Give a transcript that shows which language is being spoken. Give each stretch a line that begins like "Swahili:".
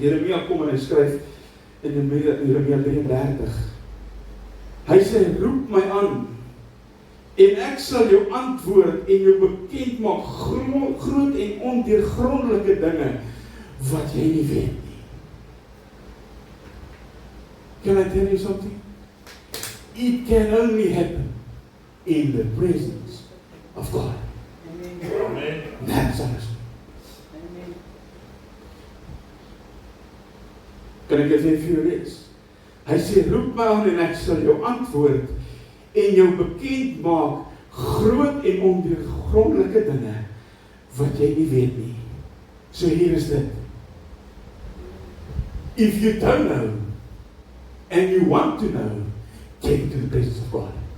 Afrikaans: Jeremia kom en hy skryf in Jeremia 33. Hy sê, roep my aan, en ek sal jou antwoord en jou bekend maak groot en ondeurgrondelike dinge wat jy nie weet nie.
English: Can I tell you something? It can only happen in the presence of God. Amen. That's alles.
Afrikaans: Kan ek dit vir jou lees? Hy sê, roep my aan en ek sal jou antwoord en jou bekend maak groot en ondeurgrondelike dinge wat jy nie weet nie. So hier is dit.
English: If you don't know and you want to know, get into the presence of God.